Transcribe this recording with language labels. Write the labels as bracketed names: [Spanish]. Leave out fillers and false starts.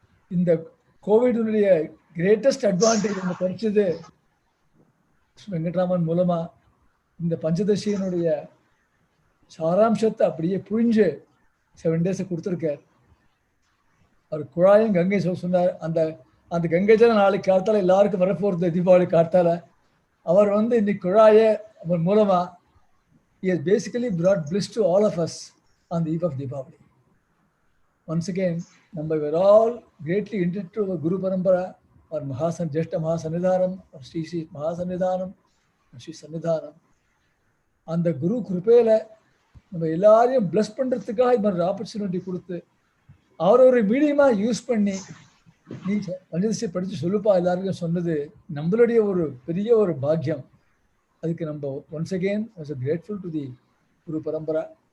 [Tamil] இந்த கோவிடுடைய greatest advantage நம்ம கிடைச்சது வெங்கட்ராமன் மூலமா. இந்த பஞ்சதசியினுடைய சாராம்சத்தை அப்படியே புரிஞ்சு 7 days கொடுத்துருக்கார். அவர் குழாயும் கங்கை சொன்னார். அந்த கங்கை ஜலம் நாளைக்கு காத்தால எல்லாருக்கும் வரப்போறது தீபாவளி காத்தால. அவர் வந்து இன்னைக்கு குழாயை அவர் மூலமா [English] he has basically brought bliss to all of us on the eve of Deepavali. Once again, we are all greatly indebted to our Guru Parampara, or Jeshta Mahasannidhanam, or Sri Mahasannidhanam, or Sri Sannidhanam. [Tamil] And the Guru Krupela, நம்ம எல்லாரையும் plus பண்ணுறதுக்காக இது மாதிரி opportunity கொடுத்து அவர் ஒரு மீடியமாக use பண்ணி நீ பஞ்சதசி படித்து சொல்லுப்பா எல்லாருக்கும் சொன்னது நம்மளுடைய ஒரு பெரிய ஒரு பாக்கியம். அதுக்கு நம்ம [English] Once again was grateful to the guru parampara.